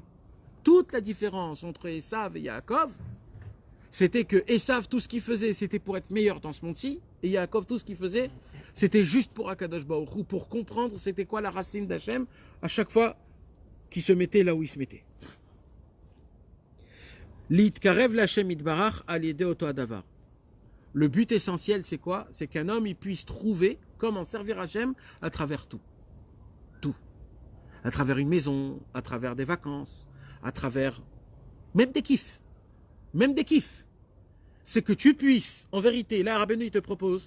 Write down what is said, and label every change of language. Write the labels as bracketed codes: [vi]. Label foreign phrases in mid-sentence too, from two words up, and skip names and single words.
[fr] Toute la différence entre Esav et Yaakov, c'était que Esav, tout ce qu'il faisait, c'était pour être meilleur dans ce monde-ci, et Yaakov, tout ce qu'il faisait, c'était juste pour Akadosh Baruch Hu, pour comprendre c'était quoi la racine d'Hachem, à chaque fois qu'il se mettait là où il se mettait. [he] להתקרב לה' יתברך על ידי אותו הדבר. [fr] Le but essentiel, c'est quoi? C'est qu'un homme il puisse trouver comment servir Hachem à travers tout. Tout. À travers une maison, à travers des vacances, à travers même des kiffs. Même des kiffs. C'est que tu puisses, en vérité, là, Rabbeinu, il te propose.